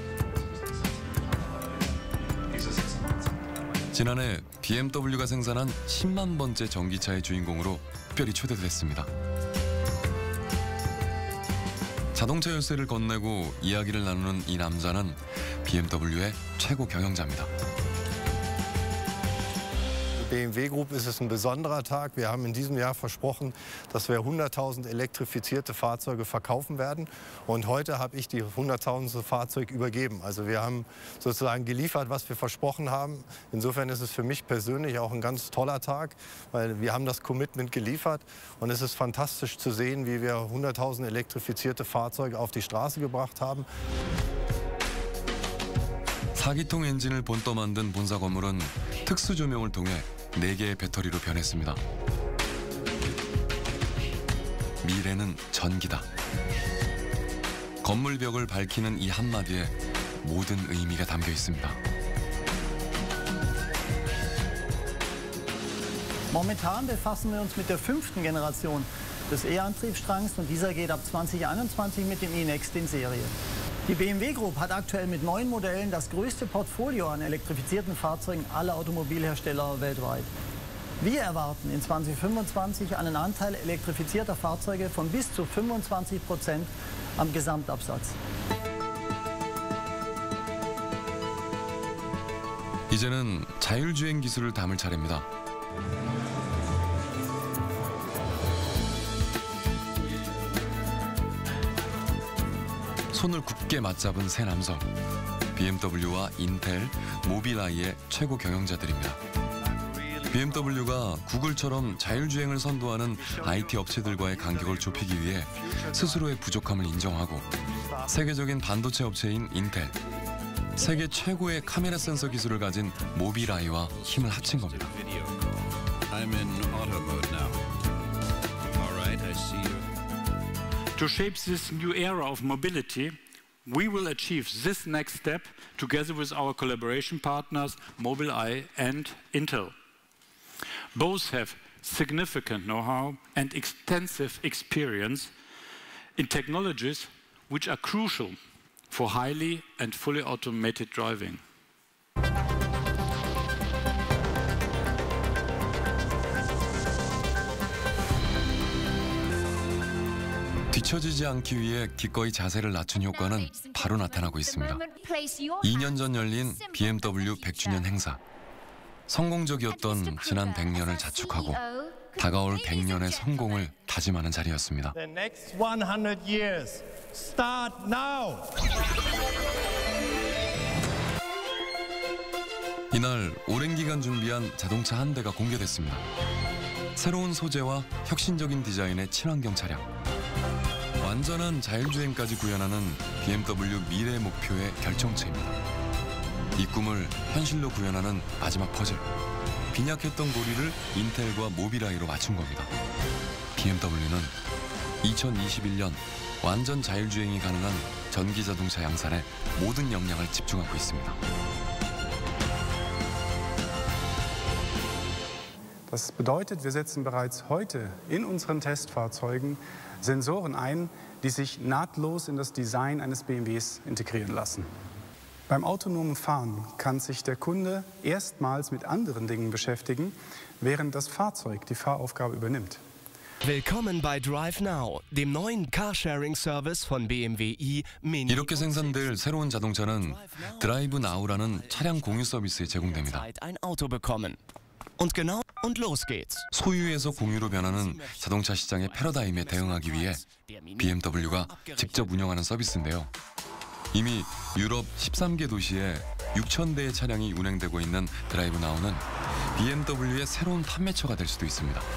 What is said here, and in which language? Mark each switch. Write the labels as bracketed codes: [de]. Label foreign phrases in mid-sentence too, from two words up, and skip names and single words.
[ko] 지난해 BMW가 생산한 10만 번째 전기차의 주인공으로 특별히 초대됐습니다. 자동차 열쇠를 건네고 이야기를 나누는 이 남자는 BMW의 최고 경영자입니다. [de] BMW Group ist es ein besonderer Tag. Wir haben in diesem Jahr versprochen, dass wir 100.000 elektrifizierte Fahrzeuge verkaufen werden. Und heute habe ich die 100.000. Fahrzeug übergeben. Also wir haben sozusagen geliefert, was wir versprochen haben. Insofern ist es für mich persönlich auch ein ganz toller Tag, weil wir haben das Commitment geliefert. Und es ist fantastisch zu sehen, wie wir 100.000 elektrifizierte Fahrzeuge auf die Straße gebracht haben. [ko] 4기통 엔진을 본떠 만든 본사 건물은 특수 조명을 통해 4개의 배터리로 변했습니다. 미래는 전기다. 건물 벽을 밝히는 이 한마디에 모든 의미가 담겨 있습니다. [de] Momentan befassen wir uns mit der 5. Generation des E-Antriebsstrangs und dieser geht ab 2021 mit dem E-Next in Serie. Die BMW Group hat aktuell mit 9 Modellen das größte Portfolio an elektrifizierten Fahrzeugen aller Automobilhersteller weltweit. Wir erwarten in 2025 einen Anteil elektrifizierter Fahrzeuge von bis zu 25% am Gesamtabsatz. [ko] 이제는 자율주행 기술을 담을 차례입니다. 손을 굳게 맞잡은 세 남성. BMW와 인텔, 모빌아이의 최고 경영자들입니다. BMW가 구글처럼 자율주행을 선도하는 IT 업체들과의 간격을 좁히기 위해 스스로의 부족함을 인정하고 세계적인 반도체 업체인 인텔, 세계 최고의 카메라 센서 기술을 가진 모빌아이와 힘을 합친 겁니다. [en] I'm in auto mode now. All right, I see you. To shape this new era of mobility, We will achieve this next step together with our collaboration partners Mobileye and Intel. Both have significant know-how and extensive experience in technologies which are crucial for highly and fully automated driving. [ko] 뒤처지지 않기 위해 기꺼이 자세를 낮춘 효과는 바로 나타나고 있습니다. 2년 전 열린 BMW 100주년 행사. 성공적이었던 지난 100년을 자축하고 다가올 100년의 성공을 다짐하는 자리였습니다. [en] The next 100 years start now. [ko] 이날 오랜 기간 준비한 자동차 한 대가 공개됐습니다. 새로운 소재와 혁신적인 디자인의 친환경 차량. 완전한 자율주행까지 구현하는 BMW 미래 목표의 결정체입니다. 이 꿈을 현실로 구현하는 마지막 퍼즐. 빈약했던 고리를 인텔과 모빌아이로 맞춘 겁니다. BMW는 2021년 완전 자율주행이 가능한 전기자동차 양산에 모든 역량을 집중하고 있습니다. [de] Das bedeutet, wir setzen bereits heute in unseren Testfahrzeugen Sensoren ein, die sich nahtlos in das Design eines BMWs integrieren lassen. Beim autonomen Fahren kann sich der Kunde erstmals mit anderen Dingen beschäftigen, während das Fahrzeug die Fahraufgabe übernimmt. Willkommen bei Drive Now, dem neuen Carsharing-Service von BMW i Mini. [ko] 이렇게 생산될 새로운 자동차는 드라이브 나우라는 차량 공유 서비스에 제공됩니다. [de] Ein Auto bekommen. Und genau und los geht's. [ko] 소유에서 공유로 변하는 자동차 시장의 패러다임에 대응하기 위해 BMW가 직접 운영하는 서비스인데요. 이미 유럽 13개 도시에 6,000대의 차량이 운행되고 있는 드라이브 나우는 BMW의 새로운 판매처가 될 수도 있습니다.